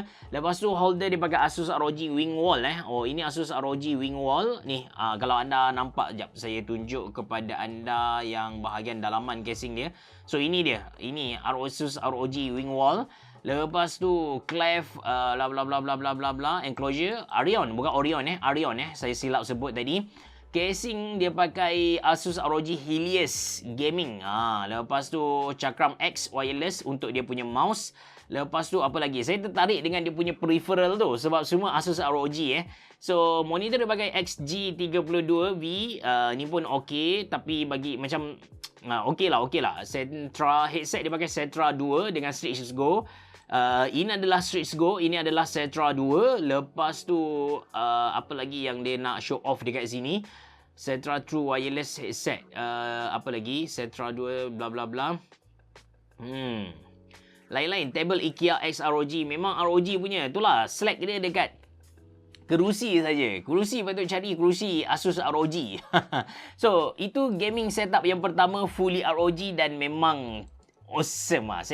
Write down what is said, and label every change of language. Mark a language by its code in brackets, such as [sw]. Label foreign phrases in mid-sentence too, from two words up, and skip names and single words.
[ms] Lepas tu holder dia pakai Asus ROG Wingwall ini Asus ROG Wingwall ni. Kalau anda nampak, jap saya tunjuk kepada anda yang bahagian dalaman casing dia. So ini dia. Ini Asus ROG Wingwall. Lepas tu clef bla bla bla bla bla bla bla enclosure Arion, bukan Orion Arion saya silap sebut tadi. Casing dia pakai Asus ROG Helios Gaming. Lepas tu Cakram X wireless untuk dia punya mouse. Lepas tu apa lagi? Saya tertarik dengan dia punya peripheral tu sebab semua Asus ROG So monitor dia pakai XG32V. Ni pun okey tapi bagi macam okey lah. Sentra headset dia pakai Sentra 2 dengan Strix Go. Ini adalah Strix Go, ini adalah Setra 2. Lepas tu apa lagi yang dia nak [en] show off [ms] dekat sini? Setra [en] True Wireless Headset. [ms] Apa lagi? Setra 2 bla bla bla. Lain-lain. Table IKEA X ROG. Memang ROG punya. Itulah slack dia dekat kerusi saja. Kerusi patut cari kerusi Asus ROG. So, itu [en] gaming setup [ms] yang pertama fully ROG dan memang awesome lah.